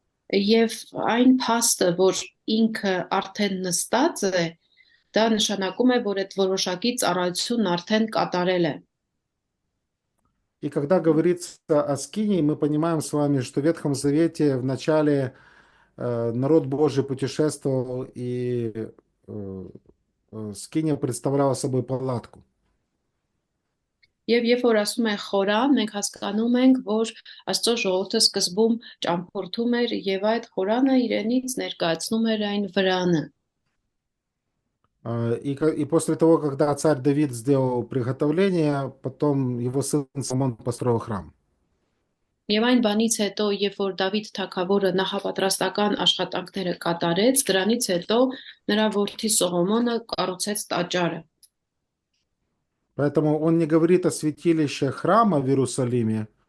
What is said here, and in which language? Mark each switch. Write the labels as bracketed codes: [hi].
[hy] Եվ այն փաստը, որ ինքը արդեն նստած է, դա նշանակում է, որ այդ որոշակի ծառայությունն արդեն կատարել է։ [ru] И когда говорится о скинии, мы понимаем с вами, что в Ветхом Завете в начале народ Божий путешествовал, и скиния представляла собой палатку. [hy] Եվ երբ որ ասում է խորան, մենք հասկանում ենք, որ Աստծո ժողովուրդը սկզբում ճամփորդում էր եւ այդ խորանը իրենից ներկայացնում էր այն վրանը։ [ru] И после того, когда царь Давид сделал приготовление, потом его сын Соломон построил храм. [hy] Եվ այն բանից հետո, երբ որ Դավիթ թագավորը նախապատրաստական աշխատանքները կատարեց, դրանից հետո նրա որդի Սողոմոնը կառուցեց տաճարը։ [ru] Поэтому он не говорит о святилище храма в Иерусалиме.